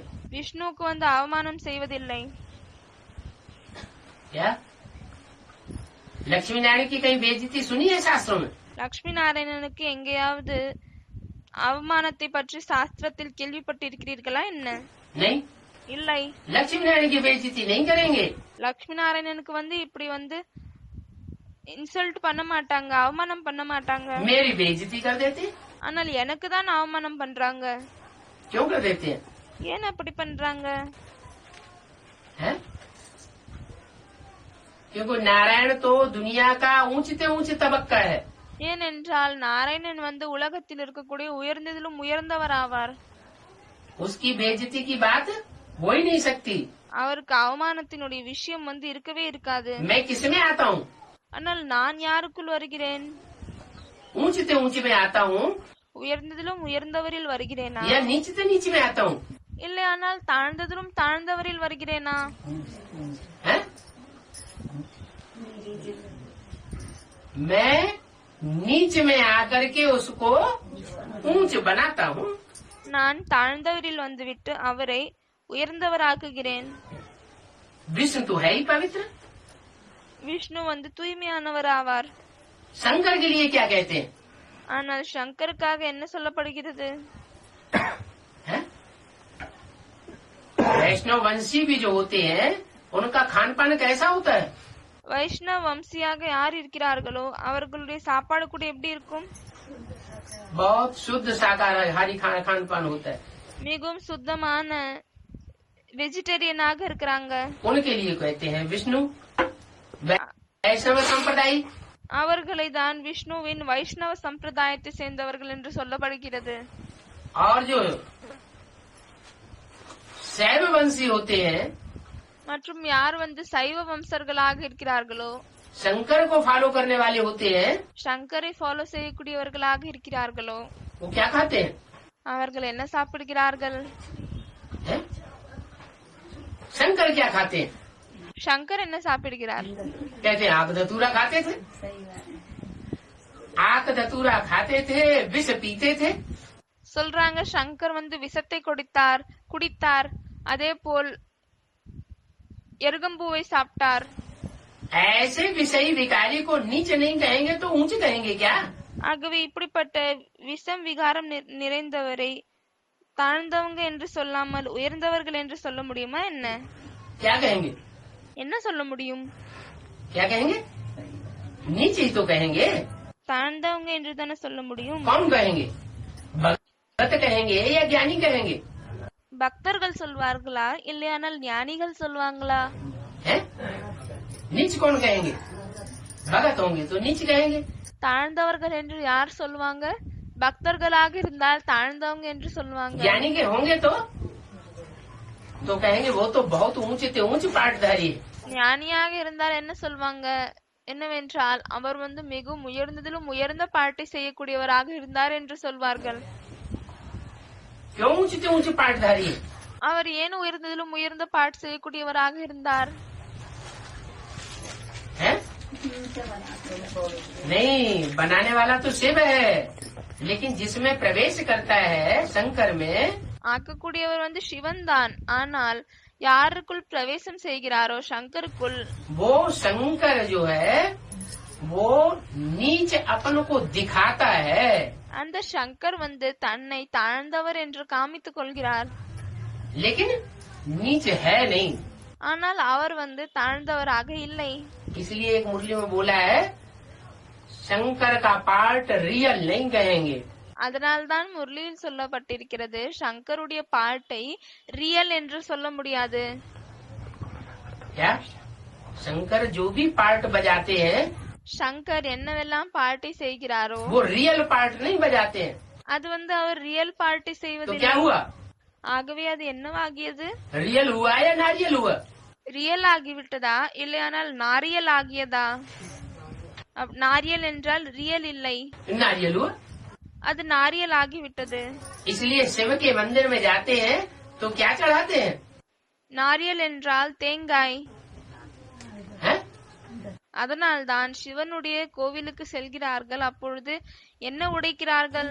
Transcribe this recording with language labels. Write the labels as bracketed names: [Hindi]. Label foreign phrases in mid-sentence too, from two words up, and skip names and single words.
[Tamil] விஷ்ணுவுக்கு வந்து அவமானம் செய்வதில்லை. [Hindi] क्या? लक्ष्मी नारायण की कहीं बेइज्जती सुनी है शास्त्रों में? [Tamil] லட்சுமி நாராயணனுக்கு எங்கேயாவது அவமானத்தை பற்றி சாஸ்திரத்தில் கேள்விப்பட்டிருக்கிறீர்களா என்ன? [Hindi] नहीं, [Tamil] இல்லை. [Hindi] लक्ष्मी नारायण की बेइज्जती नहीं करेंगे। [Tamil] லட்சுமி நாராயணனுக்கு வந்து இப்படி வந்து இன்சல்ட் பண்ண மாட்டாங்க, அவமானம் பண்ண மாட்டாங்க. [Hindi] मेरी बेइज्जती कर देते हैं। [Tamil] ஆனால் எனக்கு தான் அவமானம் பண்றாங்க. [Hindi] क्यों कर देते हैं? [Tamil] ஏன் அப்படி பண்றாங்க? [Hindi] हैं? क्योंकि नारायण तो दुनिया का ऊंचते ऊंचे तबक्का है। [Tamil] ஏனென்றால் நாராயணன் வந்து உலகத்தில் இருக்கக்கூடிய உயர்ந்ததிலும் உயர்ந்தவர் ஆவார். [Hindi] उसकी बेइज्जती की बात हो ही नहीं सकती। [Tamil] அவருக்கு அவமானத்தினுடைய விஷயம் வந்து இருக்கவே இருக்காது. [Hindi] मैं किसमें आता हूँ? [Tamil] ஆனால் நான் யாருக்குள் வருகிறேன்? [Hindi] ऊंचते ऊंचे में आता हूँ [Tamil] உயர்ந்ததிலும் உயர்ந்தவரில் வருகிறேனா? [Hindi] या नीचते नीचे में आता हूँ? [Tamil] இல்லை, ஆனால் தாழ்ந்ததிலும் தாழ்ந்தவரில் வருகிறேனா? [Hindi] हैं? मैं नीच में आकर के उसको ऊंच बनाता हूँ। [Tamil] நான் தாழ்ந்தவரில் வந்துவிட்டு அவரை உயர்ந்தவராக்குகிறேன். [Hindi] विष्णु तो है ही पवित्र। [Tamil] விஷ்ணு வந்து தூய்மையானவர் ஆவார். [Hindi] शंकर के लिए क्या कहते हैं? [Tamil] ஆனால் சங்கருக்காக என்ன சொல்லப்படுகிறது? [Hindi] हैं? वैष्णव वंशी भी जो होते हैं उनका खान पान कैसा होता है? [Tamil] வைஷ்ணவ வம்சியாக யார் இருக்கிறார்களோ அவர்களுடைய சாப்பாடு கூட எப்படி இருக்கும்? [Hindi] बहुत शुद्ध शाकाहारी खान पान होता है। [Tamil] மிகவும் சுத்தமான வெஜிடேரியனாக இருக்கிறாங்க. [Hindi] उनके लिए कहते हैं विष्णु। वैष्णव संप्रदाय [Tamil] அவர்களை தான் விஷ்ணுவின் வைஷ்ணவ சம்பிரதாயத்தை சேர்ந்தவர்கள் என்று சொல்லப்படுகிறது. [Hindi] और जो शैव वंशी होते हैं, [Tamil] மற்றும் யார் வந்து சைவ வம்சர்களாக இருக்கிறார்களோ [Hindi] शंकर को फॉलो करने वाले होते हैं, [Tamil] சங்கரை ஃபாலோ செய்யக்கூடியவர்களாக இருக்கிறார்களோ [Hindi] वो क्या खाते हैं? [Tamil] அவர்கள் என்ன சாப்பிடுகிறார்கள்? [Hindi] हैं? शंकर क्या खाते हैं? [Tamil] சங்கர் என்ன சாப்பிடுகிறார்? [Hindi] कहते हैं आक धतूरा खाते थे। आक धतूरा खाते थे, विष पीते थे। [Tamil] சொல்றாங்க சங்கர் வந்து விஷத்தை குடித்தார், அதே போல் எருகம்பூவை சாப்பிட்டார். [Hindi] ऐसे विषयी विकारी को नीच नहीं कहेंगे तो ऊंच कहेंगे क्या? [Tamil] ஆகவே இப்படிப்பட்ட விஷம் விகாரம் நிறைந்தவரை தாழ்ந்தவங்க என்று சொல்லாமல் உயர்ந்தவர்கள் என்று சொல்ல முடியுமா என்ன? [Hindi] क्या कहेंगे? [Tamil] என்ன சொல்ல முடியும்? [Hindi] क्या कहेंगे? नीचे ही तो कहेंगे। [Tamil] தாழ்ந்தவங்க என்று தானே சொல்ல முடியும். [Hindi] कौन कहेंगे? भक्त कहेंगे या ज्ञानी कहेंगे? [Tamil] பக்தர்கள் சொல்வார்களா இல்லையானால் ஞானிகள் சொல்வாங்களா? [Hindi] हैं? नीच कौन कहेंगे? भगत होंगे तो नीच कहेंगे। [Tamil] தாழ்ந்தவர்கள் என்று யார் சொல்லுவாங்க? பக்தர்களாக இருந்தால் தாழ்ந்தவங்க என்று சொல்லுவாங்க. [Hindi] ज्ञानी के होंगे तो कहेंगे वो तो बहुत ऊंचे से ऊंच पाठधारी है। [Tamil] ஞானியாக இருந்தால் என்ன சொல்வாங்க? என்னவென்றால் அவர் வந்து மிகவும் உயர்ந்ததிலும் உயர்ந்த பாட்டை செய்யக்கூடியவராக இருந்தார் என்று சொல்வார்கள். [Hindi] क्यों ऊंचे ऊंचे पाठधारी है? [Tamil] அவர் ஏன் உயர்ந்ததிலும் உயர்ந்த பாட்டு செய்யக்கூடியவராக இருந்தார்? [Hindi] हैं? नहीं, बनाने वाला तो शिव है, लेकिन जिसमें प्रवेश करता है शंकर में, [Tamil] ஆக்கக்கூடியவர் வந்து சிவன் தான். ஆனால் யாருக்குள் பிரவேசம் செய்கிறாரோ சங்கருக்குள், [Hindi] वो शंकर जो है वो नीच अपन को दिखाता है, [Tamil] அந்த சங்கர் வந்து தன்னை தாழ்ந்தவர் என்று காமித்துக் கொள்கிறார். [Hindi] लेकिन नीच है नहीं. [Tamil] ஆனால் அவர் வந்து தாழ்ந்தவராக இல்லை. [Hindi] इसलिए एक मुरली में बोला है, शंकर का पार्ट रियल नहीं कहेंगे. [Tamil] அதனால்தான் முரளியில் சொல்லப்பட்டிருக்கிறது, சங்கருடைய பாட்டை ரியல் என்று சொல்ல முடியாது. [Hindi] क्या? शंकर जो भी पार्ट बजाते हैं [Tamil] சங்கர் என்னவெல்லாம் பாட்டை செய்கிறாரோ [Hindi] वो रियल पार्ट नहीं बजाते हैं. [Tamil] அது வந்து அவர் ரியல் பாட்டை [Hindi] तो [Tamil] செய்வதில்லை. [Hindi] क्या हुआ? [Tamil] ஆகவே அது என்னவாகியது? [Hindi] रियल हुआ या नारियल हुआ? [Tamil] ரியல் ஆகிவிட்டதா இல்லையானால் நாரியல் ஆகியதா? நாரியல் என்றால் ரியல் இல்லை, [Hindi] नारियल हुआ. [Tamil] அது நாரியல் ஆகிவிட்டது. [Hindi] इसलिए शिव के मंदिर में जाते हैं तो क्या चढ़ाते हैं? [Tamil] நாரியல் என்றால் தேங்காய். [Hindi] हैं? [Tamil] அதனால்தான் சிவனுடைய கோவிலுக்கு செல்கிறார்கள். அப்பொழுது என்ன உடைக்கிறார்கள்?